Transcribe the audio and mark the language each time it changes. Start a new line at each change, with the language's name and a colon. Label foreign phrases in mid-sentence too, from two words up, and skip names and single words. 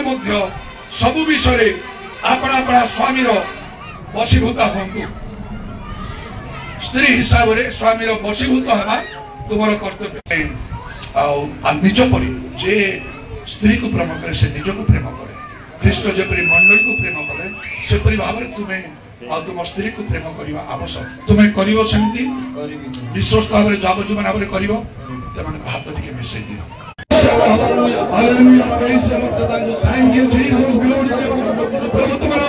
Odia: ମଧ୍ୟ ସବୁ ବିଷୟରେ ଆପଣା ଆପଣା ସ୍ୱାମୀର ବଶୀଭୂତା ହୁଅନ୍ତୁ ସ୍ତ୍ରୀ ହିସାବରେ ସ୍ୱାମୀର ବଶୀଭୂତ ହେବା ତୁମର କର୍ତ୍ତବ୍ୟ ଆଉ ନିଜ ପରି ଯେ ସ୍ତ୍ରୀକୁ ପ୍ରେମ କରେ ସେ ନିଜକୁ ପ୍ରେମ କରେ ଖ୍ରୀଷ୍ଟ ଯେପରି ମଣ୍ଡଳୀକୁ ପ୍ରେମ କରେ ସେପରି ଭାବରେ ତୁମେ ଆଉ ତୁମ ସ୍ତ୍ରୀକୁ ପ୍ରେମ କରିବା ଆବଶ୍ୟକ ତୁମେ କରିବ ସେମିତି ବିଶ୍ୱସ୍ତ ଭାବରେ ଯାବଜୀବନ ଭାବରେ କରିବ ସେମାନଙ୍କ ହାତ ଟିକେ ମିଶେଇ ଦିଅ Hallelujah.
English: Praise the Lord. Thank you, Jesus. Glory to God.